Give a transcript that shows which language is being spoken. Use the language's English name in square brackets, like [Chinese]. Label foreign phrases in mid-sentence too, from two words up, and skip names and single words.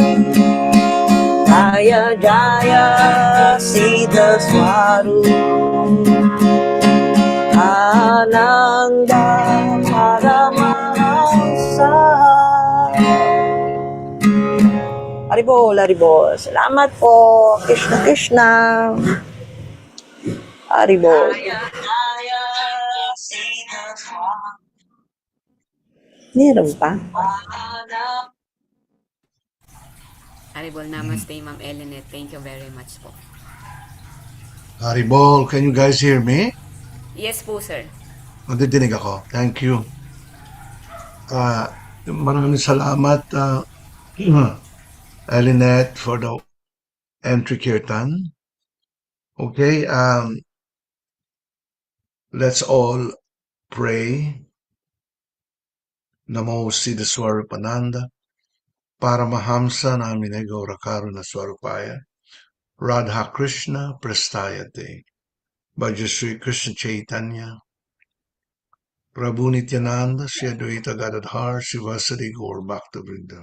[Sanskrit] Jaya Jaya Sita Swarupa Ananda Paramahamsa. Haribol, haribol. [Filipino] Salamat po. [Sanskrit] Krishna Krishna. Haribol. [Filipino] Meron pa? [Sanskrit] Haribol, namaste, [English] Ma'am Eleanor. Thank you very much po. Haribol, can you guys hear me? Yes po, sir. [Filipino] Nadidinig ako. [English] Thank you. [Filipino] Maraming salamat, Elinette, [English] for the entry kirtan. Okay, let's all pray. [Sanskrit] Namo Siddha Swarupananda, Paramahamsa Namine Gaura Karuna Swarupaya, Radha Krishna Prestayate, Bhaja Sri Krishna Chaitanya, Prabhu Nityananda, Sri Advaita Gadadhar, Srivasadi Gaur Bhakta Vrinda.